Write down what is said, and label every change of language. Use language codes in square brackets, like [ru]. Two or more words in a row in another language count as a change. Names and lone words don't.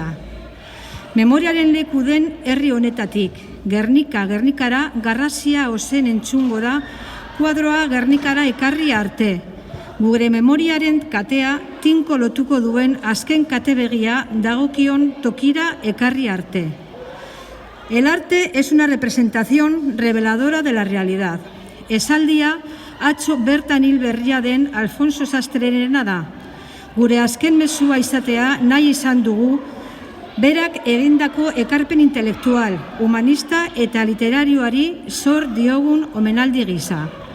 [eu] Memoriaren leku den herri honetatik, Gernikara garrazia ozen entzungo da kuadroa Gernikara ekarri arte. Gure memoriaren katea tinko lotuko duen azken katebegia dagokion tokira ekarri arte. [es] El arte es una representación reveladora de la realidad. [eu] Esaldia atzo bertan hil berria den Alfonso Sastrerena da. Gure azken mezua izatea nahi izan dugu, berak egindako ekarpen intelektual, humanista eta literarioari zor diogun omenaldi gisa.